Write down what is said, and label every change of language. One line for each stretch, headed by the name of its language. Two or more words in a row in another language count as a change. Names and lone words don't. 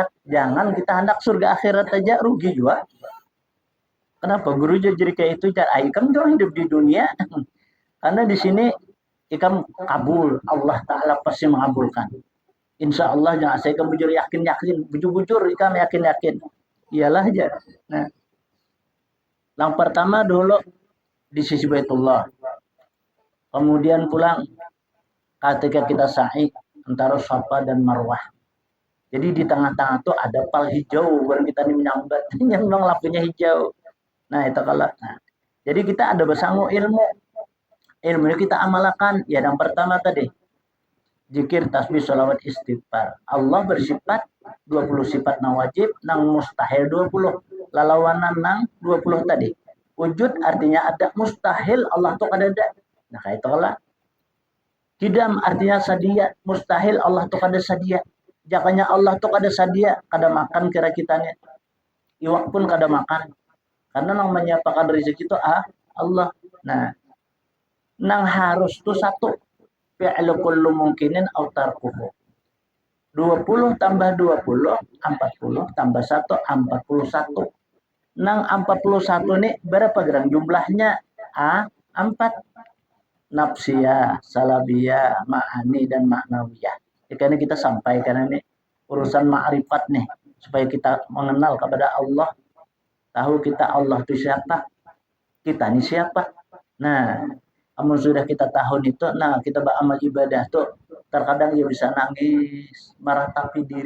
Indonesian: Jangan kita hendak surga akhirat aja rugi juga. Kenapa guru jadi kayak itu?
Banjar: Ikam tuh hidup di dunia karena di sini ikam kabul, Allah Ta'ala pasti mengabulkan.
Arabic: Insya Allah
Banjar: jangan saya kamu bujur yakin, bujur ikam yakin. Iyalah aja.
Indonesian: Nah, yang pertama dulu di sisi Baitullah. Kemudian pulang ketika kita sa'i antara Safa dan Marwah.
Banjar: Jadi di tengah-tengah tuh ada pal hijau baru kita nih menyambat yang lampunya hijau.
Indonesian: Nah, itu kalau nah, Jadi kita ada bersanggup ilmu. Ilmu kita amalkan. Ya, yang pertama tadi zikir, tasbih, sholawat, istighfar.
Banjar: Allah bersifat 20 sifat nang wajib, nang mustahil 20. Lalawanan nang 20 tadi. Wujud artinya ada, mustahil Allah tuh kada ada. Nah, kayak itu lah. Kidam artinya sadia, mustahil Allah tuh kada sadia. Jakanya Allah tuh kada sadia, kada makan kira kitanya. Iwak pun kada makan. Karena nang menyiapkan rezeki itu Allah. Nah, nang harus tuh satu,
Arabic: fi'lu kullu mungkinin aw tarkuhu.
Indonesian: 20 tambah 20, 40 tambah 1, 41.
Banjar: Nang 41 nih berapa gerang jumlahnya?
Indonesian: 4. Nafsiyah, salabiyah, ma'ani, dan ma'nawiyah. Karena kita sampaikan ini urusan ma'rifat nih. Supaya kita mengenal kepada Allah. Tahu kita Allah itu siapa. Kita ini siapa.
Banjar: Nah, amun sudah kita tahu itu, nah kita beramal ibadah tuh terkadang ya bisa nangis, meratapi diri.